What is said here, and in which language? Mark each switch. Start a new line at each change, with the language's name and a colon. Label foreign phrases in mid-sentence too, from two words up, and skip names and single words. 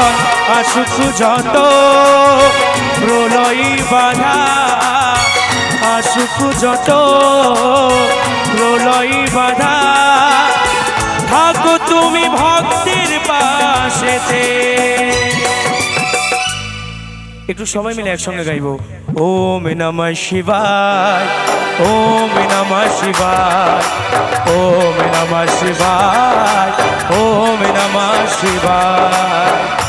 Bangla: আসুক যত প্রলয় বাধা, আসুক যত প্রলয় বাধা, থাকো তুমি ভক্তির পাশেতে। একটু সবাই মিলে একসঙ্গে গাইবো।
Sanskrit: ওম নমঃ শিবায়, ওম নমঃ শিবায়, ওম নমঃ শিবায়, ওম নমঃ শিবায়।